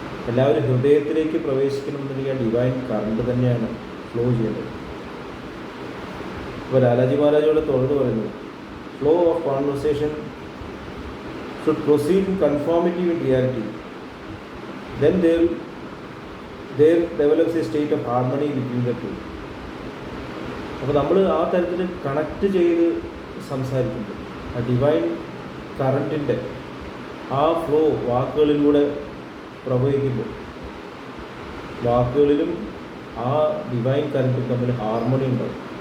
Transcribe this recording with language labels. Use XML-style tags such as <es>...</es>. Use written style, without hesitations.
<ml>എല്ലാവരും ഹൃദയത്തിലേക്ക് പ്രവേശിക്കണമെന്നുണ്ടെങ്കിൽ ആ ഡിവൈൻ കറണ്ട് തന്നെയാണ് ഫ്ലോ ചെയ്യേണ്ടത്. ഇപ്പോൾ ലാലാജി മഹാരാജോട് തുടർന്ന് പറയുന്നത്</ml> <en>Flow of conversation should proceed in conformity with reality. Then there develops a state of harmony between the two.</en> <ml>അപ്പോൾ നമ്മൾ ആ തരത്തിൽ കണക്ട് ചെയ്ത് സംസാരിക്കുമ്പോൾ ആ ഡിവൈൻ കറണ്ടിൻ്റെ ആ ഫ്ലോ വാക്കുകളിലൂടെ പ്രവഹിക്കുമ്പോൾ വാക്കുകളിലും ആ ഡിവൈൻ കറണ്ടും തമ്മിൽ ഹാർമണി ഉണ്ടാവും.</ml>